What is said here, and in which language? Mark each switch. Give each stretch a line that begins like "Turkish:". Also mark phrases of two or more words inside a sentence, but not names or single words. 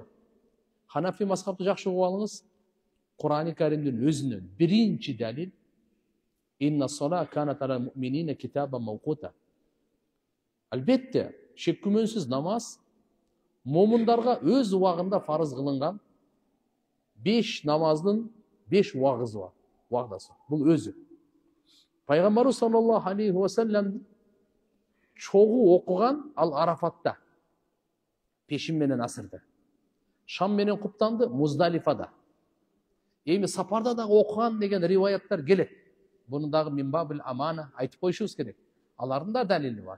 Kyrgyz: Ханафи мазхабты жакшы угуп алыңыз. Кур'ани Каримдин өзүнөн биринчи далил
Arabic: إن الصلاة كانت على المؤمنين كتابا موقوتا.
Kyrgyz: Албетте, шек күмөнсүз намаз момундарга өз убагында фарыз кылынган 5 намаздын 5 убагызы бар. Уагдасы. Бул өзү. Пайгамбарыбыз
Arabic: صلى الله عليه وسلم
Kyrgyz: чогуу окуган ал Арафатта. Пешим менен асырды. Шам менен куптанды Муздалифада. Эми сапарда дагы окуган деген риваяттар келет. Буну дагы
Arabic: من باب الأمانة
Kyrgyz: айтып коюшубуз керек. Алардын да далили бар.